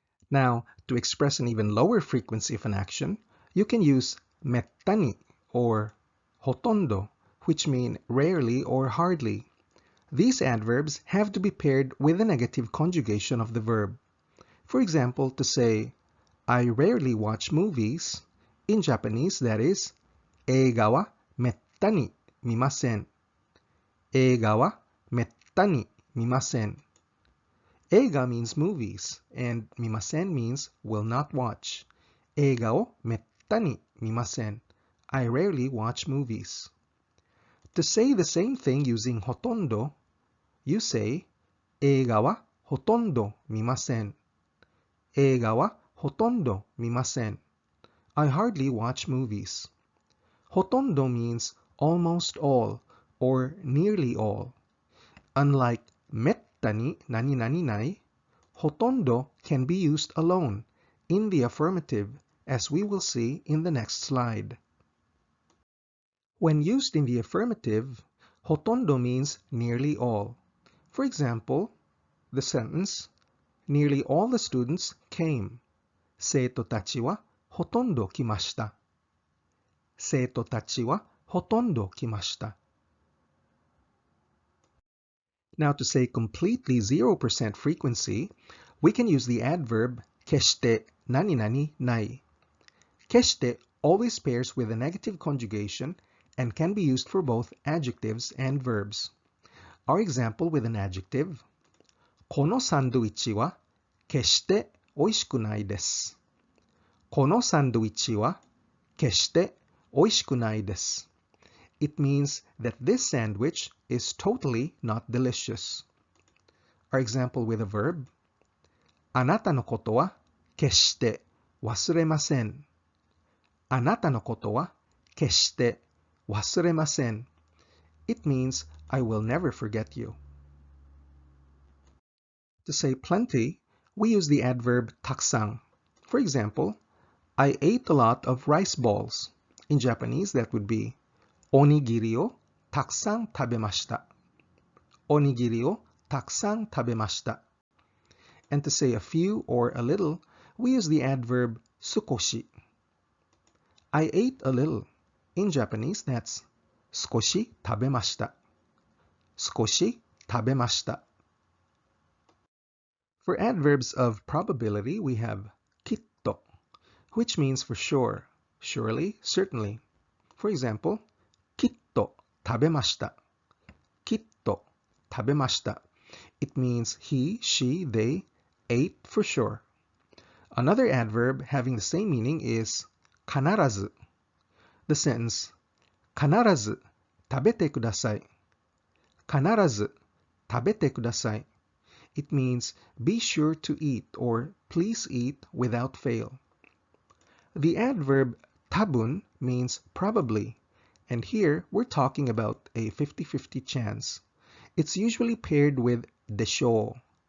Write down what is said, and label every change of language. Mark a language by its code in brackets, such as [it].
[en] Now, to express an even lower frequency of an action, you can use mettani or hotondo, which mean rarely or hardly. These adverbs have to be paired with the negative conjugation of the verb. For example, to say, I rarely watch movies, In Japanese, that is, [ja] 映画はめったに見ません。映画はめったに見ません。 [en] 映画 means movies, and 見ません means will not watch. [ja] 映画をめったに見ません。 [en] I rarely watch movies. To say the same thing using ほとんど, you say [ja] 映画はほとんど見ません。映画はほとんど見ません。 [en] I hardly watch movies. ほとんど means almost all or nearly all. Unlike [ja] めったに何々ない, [en] ほとんど can be used alone in the affirmative, as we will see in the next slide. When used in the affirmative, ほとんど means nearly all. For example, the sentence, nearly all the students came. [ja] 生徒たちはほとんど来ました。生徒たちはほとんど来ました。 [en] Now to say completely 0% frequency, we can use the adverb 決して何々ない。決して always pairs with a negative conjugation and can be used for both adjectives and verbs. Our example with an adjective, [ja] このサンドイッチは決して美味しくないです。このサンドイッチは決して美味しくないです。 [en] It means that this sandwich is totally not delicious. Our example with a verb, [ja] あなたのことは決して忘れません。あなたのことは決して忘れません。 [en] It means I will never forget you. To say plenty, we use the adverb たくさん. For example, I ate a lot of rice balls. In Japanese, that would be [ja] おにぎりをたくさん食べました。おにぎりをたくさん食べました。 [en] And to say a few or a little, we use the adverb 少し. I ate a little. In Japanese, that's [ja] 少し食べました。少し食べました。 [en] For adverbs of probability, we have きっと, which means for sure, surely, certainly. For example, [ja] きっと食べました。きっと食べました。 [en] It means he, she, they ate for sure. Another adverb having the same meaning is 必ず. The sentence [ja] 必ず食べてください。必ず食べてください。 [en] It means be sure to eat or please eat without fail. The adverb 多分 means probably, and here we're talking about a 50-50 chance. It's usually paired with でしょう。